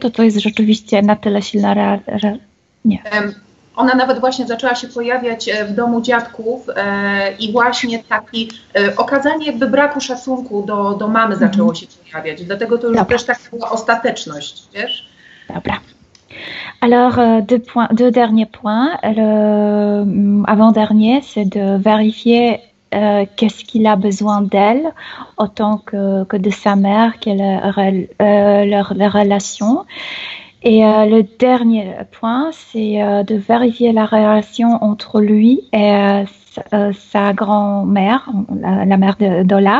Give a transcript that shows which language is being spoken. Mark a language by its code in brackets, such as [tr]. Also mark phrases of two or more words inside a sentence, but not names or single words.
[pl] To jest rzeczywiście na tyle silna nie. Ona nawet właśnie zaczęła się pojawiać w domu dziadków i właśnie taki okazanie jakby braku szacunku do mamy zaczęło się pojawiać. Dlatego to już też taka była ostateczność, wiesz? Dobra. [fr] Alors, deux derniers points. Avant-dernier, c'est de vérifier qu'est-ce qu'il a besoin d'elle autant que de sa mère, quelle est leur relation. Et le dernier point, c'est de vérifier la relation entre lui et sa grand-mère, la mère d'Ola.